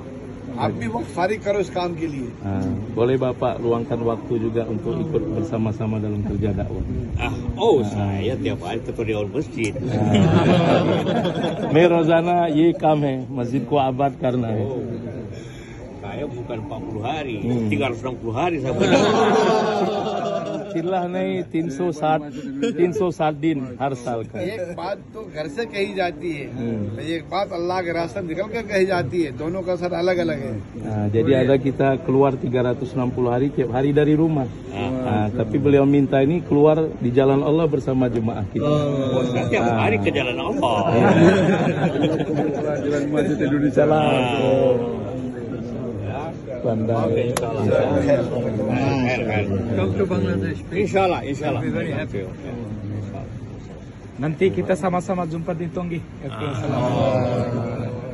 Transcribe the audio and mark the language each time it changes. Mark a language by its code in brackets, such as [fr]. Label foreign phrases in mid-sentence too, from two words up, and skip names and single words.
[hi] आप भी वक्त फारिग करो इस काम के लिए। [id] Boleh Bapak luangkan waktu juga untuk ikut bersama-sama dalam kerja dakwah. Saya tiap hari ketua dewan masjid. [hi] मैं रोजाना ये काम है, मस्जिद को आबाद करना है। [id] Saya bukan 40 hari, 360 hari saya [hi] चिल्ला नहीं 360 दिन हर साल का। एक बात तो घर से कही जाती है, एक बात अल्लाह के रास्ते निकल कर कही जाती है, दोनों का असर अलग अलग है। [id] Jadi ada kita keluar 360 hari tiap hari dari rumah. Tapi beliau minta ini keluar di jalan Allah bersama jemaah kita. Tiap hari ke jalan Allah. Jalan Masjid Indonesia. Pandai. [en] Come to Bangladesh. [id] Insyaallah. Nanti kita sama-sama jumpa di Tonggi.